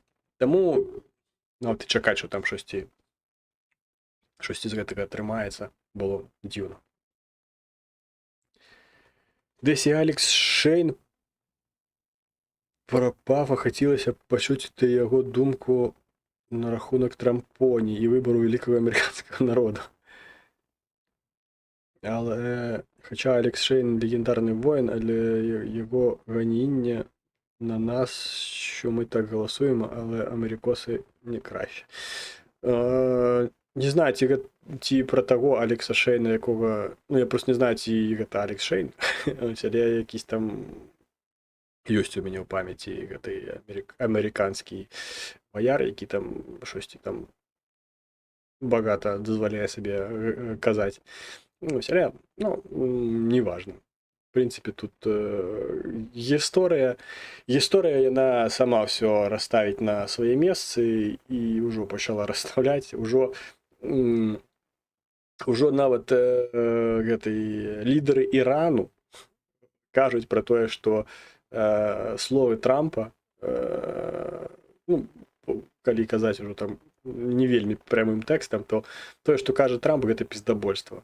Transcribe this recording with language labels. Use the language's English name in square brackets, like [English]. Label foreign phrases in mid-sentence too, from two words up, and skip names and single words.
[Belarusian] Таму, ну, і чакаць, што там штосьці з гэтага атрымаецца, было дзіўна. Десь і Алекс Шейн прапав, а хацелася б пачуць яго думку на рахунок трампоні і выбору великого [Russian] американского народу. [Ukrainian] Але, хоча Алекс Шейн легендарний воїн, але його ганіння на нас, що ми так голосуємо, але америкоси не краще. Не знаю, ці про того Алекса Шейна, якого... [Belarusian] Ну, [Ukrainian] я просто не знаю, ці це Алекс Шейн, але якийсь там [Belarusian] ёсць у мяне ў памяці гэты амерыканскі баяр, [Ukrainian] які там щось там [Belarusian] багата дазваляе сабе казаць. Ну, але, ну, неважно. [Russian] В принципе, [Belarusian] тут гісторыя яна сама ўсё расставіць на свае месцы і ўжо пачала расставляць, ужо нават гэтай лідары Ірану кажуць пра тое, што словы Трампа, ну, калі казаць ужо там не вельмі прямым тэкстам, то тое, што кажа Трамп, гэта пиздабольство.